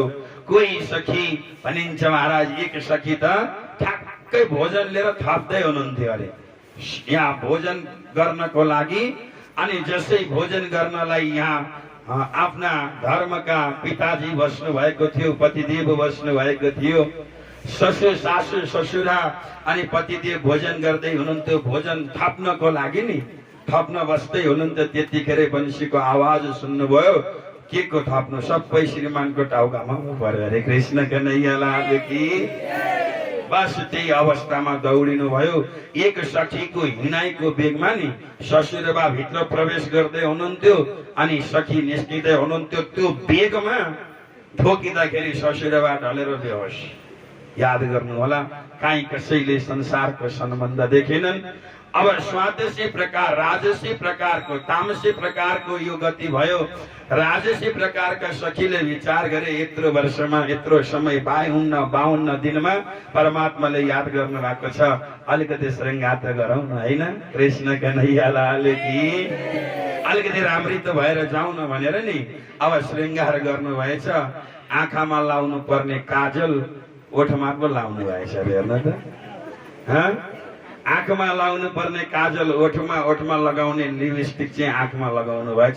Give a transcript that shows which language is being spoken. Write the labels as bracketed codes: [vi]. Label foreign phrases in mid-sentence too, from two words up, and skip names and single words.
[ne] कोही सखी भनिन्छ महाराज एक सखी त ठ्याक्कै भोजन लिएर थप्दै हुनुहुन्थ्यो अरे। यहाँ भोजन गर्नको लागि अनि जसै भोजन गर्नलाई यहाँ आफ्ना धर्मका पिताजी बस्नु भएको थियो, पतिदेव बस्नु भएको थियो। ससुर सासु ससुरा अनि पतिदेव भोजन गर्दै हुनुहुन्थ्यो। भोजन थप्नको लागि नि थप्न बस्दै हुनुहुन्थ्यो। त्यतिखेरै वंशीको आवाज सुन्नुभयो। के को थप्नु? सबै श्रीमानको टाउकामा पर्यो अरे। [hi] कृष्ण कन्हैया लाल की। [ne] बस त्यही अवस्थामा दौडिनु भयो। एक सखीको हिँडाइको बेगमा नि ससुरबा भित्र प्रवेश गर्दै हुनुहुन्थ्यो अनि सखी निस्किँदै हुनुहुन्थ्यो। त्यो बेगमा ठोकिँदाखेरि ससुरबा ढलेर बेहोस। याद गर्नु होला, काहीँ कसैले संसारको सम्बन्ध देखेनन्। अब स्वादसी प्रकार, राजसी प्रकारको, तामसी प्रकारको यो गति भयो। राजसी प्रकारका सखीले विचार गरे, यत्रो वर्षमा, यत्रो समय, 52 दिनमा परमात्माले याद गर्नु भएको छ, अलिकति श्रृंगार त गरौँ न, होइन? [hi] कृष्ण कन्हैया लाल की, [ne] अलिकति राम्री त भएर जाउँ न भनेर नि अब श्रृंगार गर्नु भएछ। आँखामा लाउनु पर्ने काजल ओठमा पो लाउनु भएछ। हेर्नु त, आँखमा लाउनु पर्ने काजल ओठमा, ओठमा लगाउने लिपस्टिक चाहिँ आँखमा लगाउनु भएछ।